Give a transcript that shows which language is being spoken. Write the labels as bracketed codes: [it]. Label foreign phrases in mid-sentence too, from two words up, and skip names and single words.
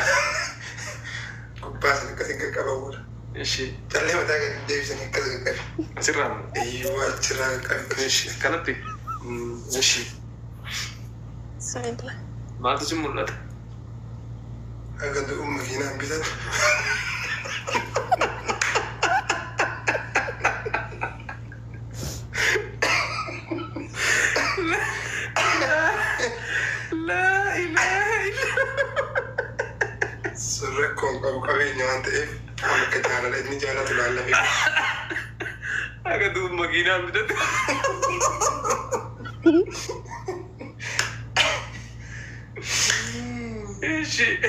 [om] Gubbaa sana akkasiin qaqqabamuudha. Ishee. Callee mataa gadi deebisanii akkas qaqqabi. Asirraan. Iyyuu achirraa qaqqabi. Ishee. Kanatti. Ishee. Bismillah. Maaltu si mul'ata? Hanga du'u makiinaan bitatu. [ar] لا إله إلا الله. [om] Rakkoon qabu qabeenya waan ta'eef waan akka jaalala inni jaalatu laallame. Akka du'u makiinaan bitatu. Ishee.